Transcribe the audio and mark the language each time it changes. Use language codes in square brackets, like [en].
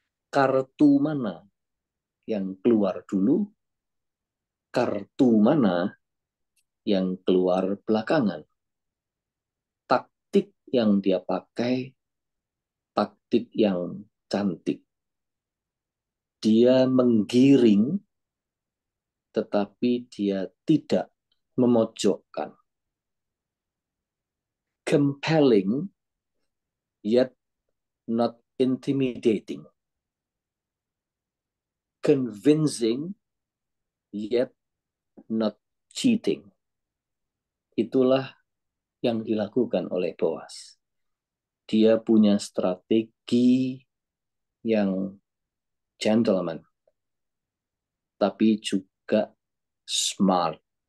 [id] Kartu mana yang keluar dulu, kartu mana yang keluar belakangan. Taktik yang dia pakai, taktik yang cantik. Dia menggiring, tetapi dia tidak memojokkan. [en] Compelling, yet not intimidating. Convincing, yet not cheating. [id] Itulah yang dilakukan oleh Boas. Dia punya strategi yang gentleman, tapi juga smart.